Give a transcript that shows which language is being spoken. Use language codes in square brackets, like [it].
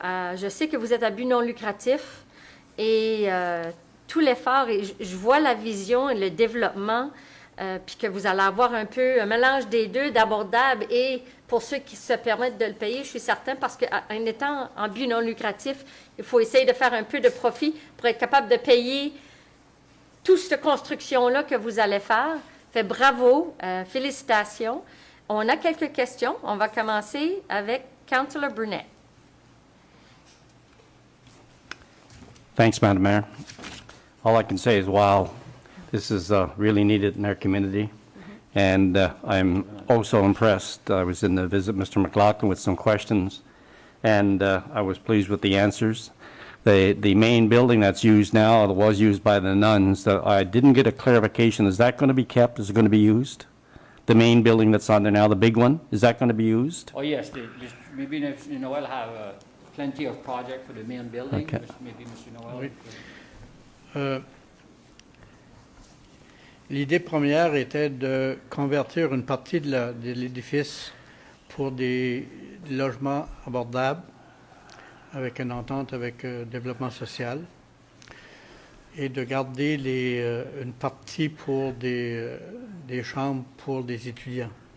[fr] Je sais que vous êtes à but non lucratif et tout l'effort, et je vois la vision et le développement, puis que vous allez avoir un peu un mélange des deux, d'abordable et pour ceux qui se permettent de le payer, je suis certain, parce qu'en étant en but non lucratif, il faut essayer de faire un peu de profit pour être capable de payer toute cette construction-là que vous allez faire. Fait bravo, félicitations. On a quelques questions. On va commencer avec Councillor Burnett. [en] Thanks, Madam Mayor. All I can say is, wow, this is really needed in our community. And I'm also impressed. I was in to visit Mr. McLaughlin with some questions, and I was pleased with the answers. The main building that's used now, that was used by the nuns, I didn't get a clarification. Is that going to be kept? Is it going to be used? The main building that's on there now, the big one, is that going to be used? Oh, yes. Maybe Mr. Noel have plenty of project for the main building. Okay. Maybe Mr. Noel. [fr] L'idée première était de convertir une partie de l'édifice pour des logements abordables, avec une entente avec développement social, et de garder une partie pour des chambres pour des étudiants.